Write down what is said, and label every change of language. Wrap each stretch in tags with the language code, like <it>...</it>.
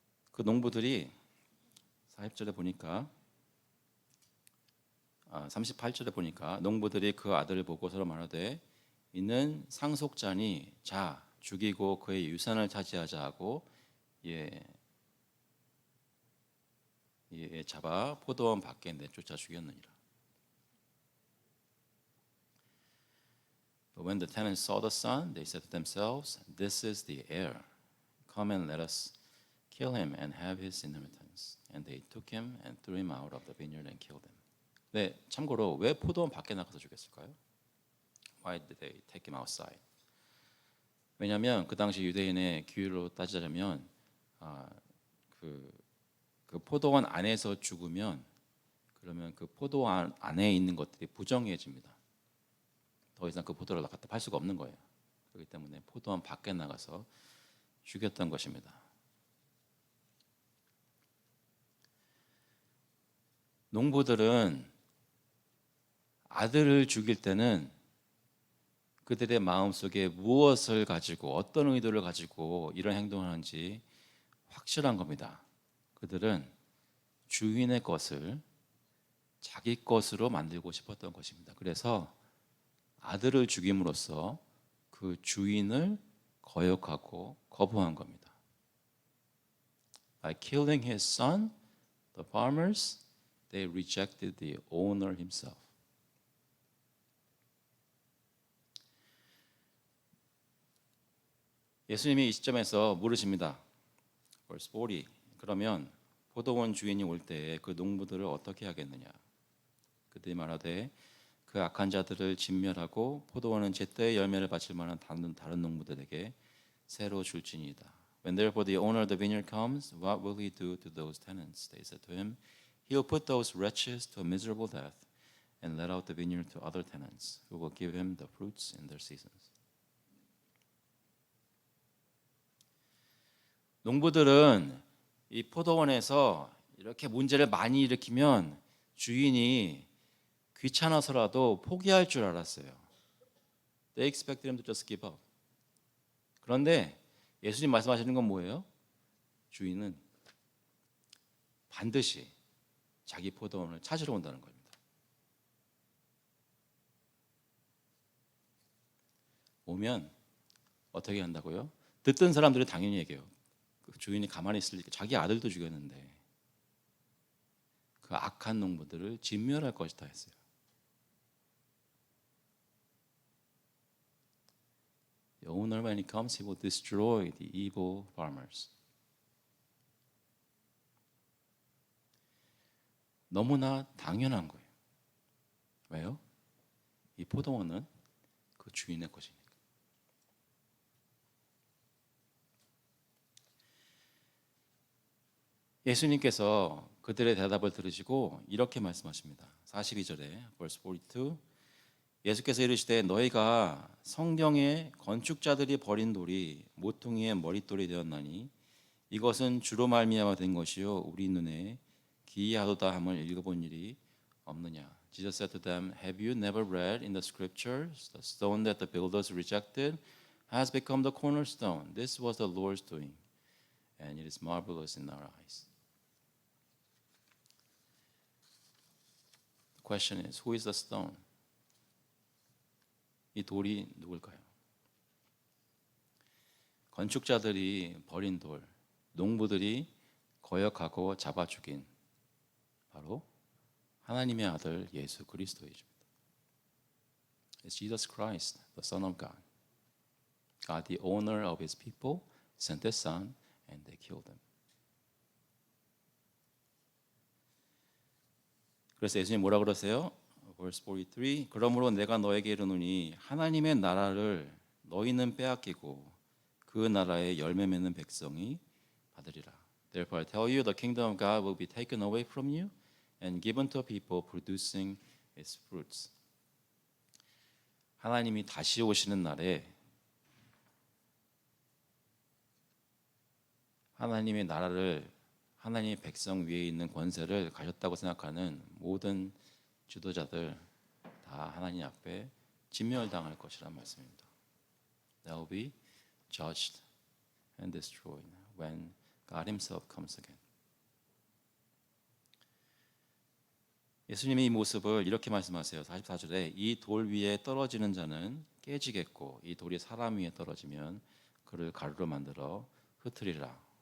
<ko>그 농부들이 40절에 보니까 38절에 보니까 농부들이 그 아들을 보고 서로 말하되 이는 상속자니 자 죽이고 그의 유산을 차지하자 하고 잡아 포도원 밖에 내쫓아 죽였느니라.</ko> <en>But when the tenants saw the son, they said to themselves, "This is the heir. Come and let us kill him and have his inheritance." And they took him and threw him out of the vineyard and killed him.</en> <ko>네, 참고로 왜 포도원 밖에 나가서 죽였을까요?</ko> <en>Why did they take him outside?</en> <ko>왜냐하면 그 당시 유대인의 규율로 따지자면 그 포도원 안에서 죽으면 그러면 그 포도원 안에 있는 것들이 부정해집니다. 더 이상 그 포도를 갖다 팔 수가 없는 거예요. 그렇기 때문에 포도원 밖에 나가서 죽였던 것입니다. 농부들은 아들을 죽일 때는 그들의 마음속에 무엇을 가지고 어떤 의도를 가지고 이런 행동을 하는지 확실한 겁니다. 그들은 주인의 것을 자기 것으로 만들고 싶었던 것입니다. 그래서 아들을 죽임으로써 그 주인을 거역하고 거부한 겁니다.</ko> <en>By killing his son, the farmers, they rejected the owner himself.</en> <ko>예수님이 이 시점에서 물으십니다.</ko> <en>Verse 40.</en> <ko>그러면 포도원 주인이 올 때에 그 농부들을 어떻게 하겠느냐? 그들이 말하되 그 악한 자들을 진멸하고 포도원은 제때의 열매를 바칠 만한 다른 농부들에게 새로 줄지니이다.</ko> <en>When therefore the owner of the vineyard comes, what will he do to those tenants? They said to him, he will put those wretches to a miserable death and let out the vineyard to other tenants who will give him the fruits in their seasons.</en> <ko>농부들은 이 포도원에서 이렇게 문제를 많이 일으키면 주인이 귀찮아서라도 포기할 줄 알았어요.</ko> <en>They expected him to just give up.</en> <ko>그런데 예수님 말씀하시는 건 뭐예요? 주인은 반드시 자기 포도원을 찾으러 온다는 겁니다. 오면 어떻게 한다고요? 듣던 사람들은 당연히 얘기해요. 그 주인이 가만히 있을 리 자기 아들도 죽였는데 그 악한 농부들을 진멸할 것이다 했어요.</ko> <en>The owner when he comes, he will destroy the evil farmers.</en> <ko>너무나 당연한 거예요. 왜요? 이 포도원은 그 주인의 것이니까. 예수님께서 그들의 대답을 들으시고 이렇게 말씀하십니다. 42절에</ko> <en>verse 42</en> <ko>예수께서 이르시되 너희가 성경에 건축자들이 버린 돌이 모퉁이의 머릿돌이 되었나니 이것은 주로 말미암아 된 것이요 우리 눈에 기이하도다 함을 읽어본 일이 없느냐.</ko> <en>Jesus said to them, Have you never read in the scriptures, the stone that the builders rejected has become the cornerstone. This was the Lord's doing, and it is marvelous in our eyes. The question is, who is the stone?</en> <ko>이 돌이 누굴까요? 건축자들이 버린 돌, 농부들이 거역하고 잡아 죽인 바로 하나님의 아들 예수 그리스도이십니다.</ko> <en>It's Jesus Christ, the Son of God. God, the owner of His people, sent His Son, and they killed Him.</en> <ko>그래서 예수님 뭐라 그러세요?</ko> <en>Verse 43.</en> <ko>그러므로 내가 너에게 이르노니 하나님의 나라를 너희는 빼앗기고 그 나라의 열매 맺는 백성이 받으리라.</ko> <en>Therefore I tell you, the kingdom of God will be taken away from you and given to a people producing its fruits.</en> <ko>하나님이 다시 오시는 날에 하나님의 나라를 하나님의 백성 위에 있는 권세를 가졌다고 생각하는 모든 지도자들 다 하나님 앞에 진멸당할 것이란 말씀입니다.</ko> <en>They will be judged and destroyed when God Himself comes again.</en> <ko>예수님이 이 모습을 이렇게 말씀하세요. 44절에 이 돌 위에 떨어지는 자는 깨지겠고 이 돌이 사람 위에 떨어지면 그를 가루로 만들어 흩으리라.</ko>